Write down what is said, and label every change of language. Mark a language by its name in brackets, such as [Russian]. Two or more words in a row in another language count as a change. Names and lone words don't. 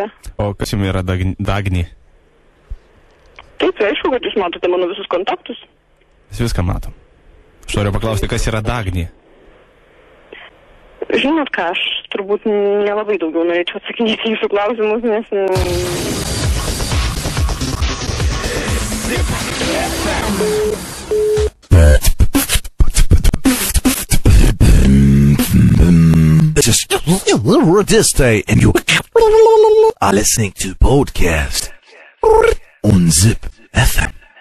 [Lithuanian] O kas jums yra Dagny? Taip, aišku, kad jūs matote mano visus kontaktus. Mes viską matom. Aš noriu paklausti, kas yra Dagny? Žinot ką, aš turbūt nelabai daugiau norėčiau atsakinėti jūsų klausimus, nes... [English] This day and you are listening to podcast on Zip FM.